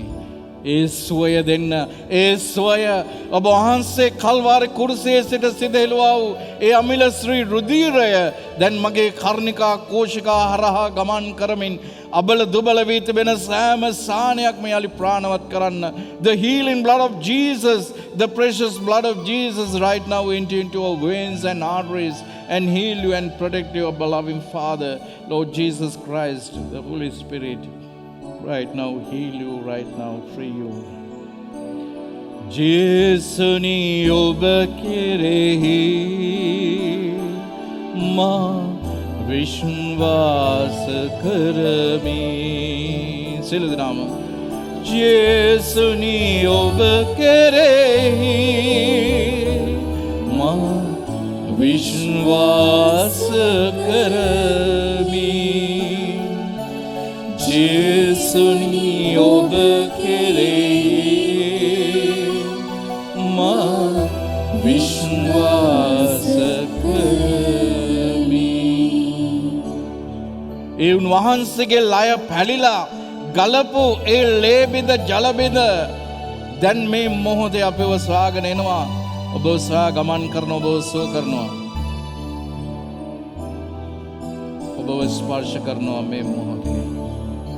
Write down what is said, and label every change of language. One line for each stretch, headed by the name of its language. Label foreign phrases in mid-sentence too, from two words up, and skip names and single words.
Sinhala: ඒ සුවය දෙන්න, ඒ සුවය ඔබ වහන්සේ කල්වාරි කුරුසියේ සිට සිදෙලුවා වූ ඒ අමිල ශ්‍රී රුධිරය දැන් මගේ කර්ණිකා කෝෂිකා හරහා ගමන් කරමින් අබල දුබල වී තිබෙන සෑම ස්ථානයක්ම යලි ප්‍රාණවත් කරන්න.
English: The healing blood of Jesus, the precious blood of Jesus right now into our veins and arteries and heal you and protect you, beloved Father, Lord Jesus Christ, the Holy Spirit. Right now, heal you, right now, free you.
Sinhala: ජේසුනි ඔබ කෙරෙහි මා විශ්වාස කරමි. Siladinama. ජේසුනි ඔබ කෙරෙහි මා විශ්වාස කරමි. ජේසුනි ඔබ කෙරෙහි මා විශ්වාස කරමි. ඒ උන්වහන්සේගේ ලය පැලිලා ගලපු ඒ ලේ බිඳ ජල බිඳ දැන් මේ මොහොතේ අපව සොයාගෙන එනවා. ඔබ සොයා ගමන් කරන ඔබ සුව කරනවා. ඔබව ස්පර්ශ කරනවා මේ මොහොතේ.